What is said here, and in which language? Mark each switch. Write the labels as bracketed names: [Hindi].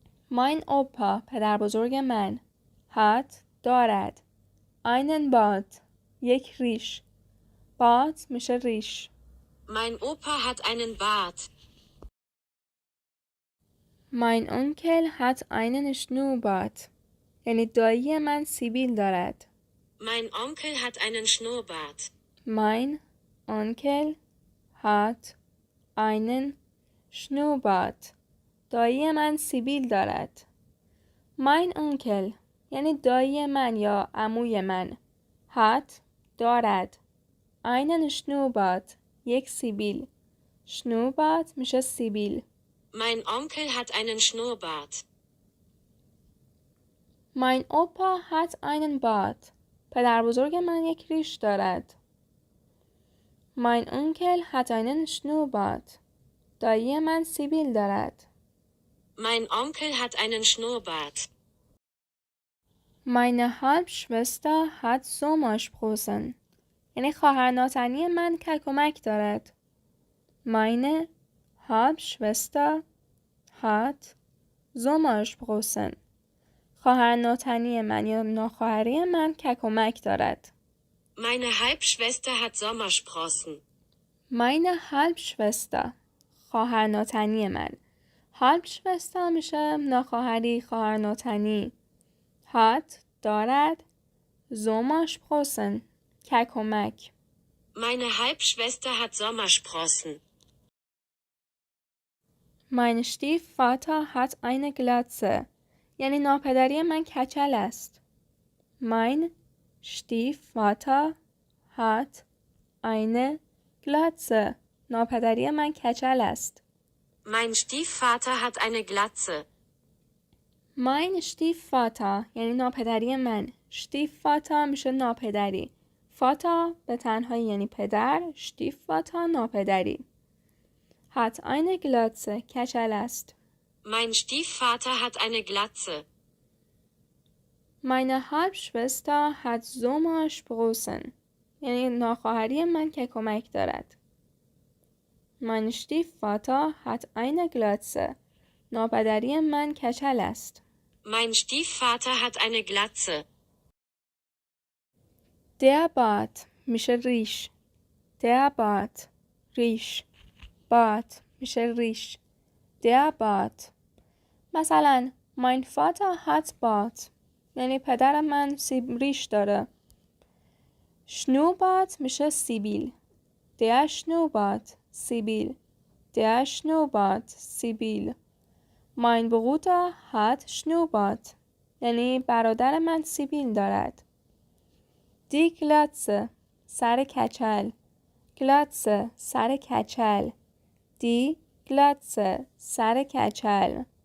[German] Mein Opa، [Persian] پدر بزرگ من. hat، دارد. [German] einen Bart، [Persian] یک ریش. Bart میشه ریش. [German] Mein Opa hat einen Bart. Mein Onkel hat einen Schnurrbart. [Persian] یعنی دایی من سیبیل دارد. [German] Mein Onkel hat einen Schnurrbart. Mein Onkel hat einen Schnurrbart. [Persian] دایی من سیبیل دارد. [German] Mein Onkel [Persian] یعنی دایی من یا عموی من. hat، دارد. [German] einen Schnurrbart، [Persian] یک سیبیل. Schnurrbart میشه سیبیل. [German] Mein Onkel hat einen Schnurrbart. Mein Opa hat einen Bart. [Persian] پدر بزرگ من یک ریش دارد. [German] Mein Onkel hat einen Schnurrbart. [Persian] دایی من سیبیل دارد. [German] Mein Onkel hat einen Schnurrbart. Meine Halbschwester hat Sommersprossen. [Persian] یعنی خواهر ناتنی من کلکمک دارد. [German] Meine Halbschwester hat Sommersprossen. [Persian] خواهر ناتنی من یا ناخواهری من کلکمک دارد. [German] Meine Halbschwester hat Sommersprossen. Meine Halbschwester، [Persian] خواهر ناتنی من. Halbschwester میشه ناخواهری، خواهر ناتنی. hat، دارد. Sommersprossen، کلکمک. [German] Meine Halbschwester hat Sommersprossen. Mein Stiefvater hat eine Glatze. [Persian] یعنی ناپدری من کچل است. [German] Mein Stiefvater hat eine Glatze. [Persian] ناپدری من کچل است. [German] Mein Stiefvater hat eine Glatze. Mein Stiefvater [Persian] یعنی ناپدری من. Stiefvater میشه ناپدری. Vater به تنهایی یعنی پدر. [German] Stiefvater ناپدری. hat eine Glatze، [Persian] کچل است. [German] Mein Stiefvater hat eine Glatze. Meine Halbschwester hat Sommersprossen. [Persian] یعنی ناخواهری من کلکمک دارد. [German] Mein Stiefvater hat eine Glatze. [Persian] ناپدری من کچل است. [German] Mein Stiefvater hat eine Glatze. Der Bart [Persian] میشه ریش. [German] Der Bart، ریش. [Persian] Bart میشه ریش. [German] Der Bart. مثلا Mein Vater hat Bart. [Persian] یعنی پدر من ریش داره. Schnurrbart میشه سیبیل. [German] Der Schnurrbart، سیبیل. Der Schnurrbart، سیبیل. Mein Bruder hat Schnurrbart. [Persian] یعنی برادر من سیبیل دارد. [German] Die Glatze، [Persian] سر کچل. Glatze، سر کچل. [German] Die Glatze، [Persian] سر کچل.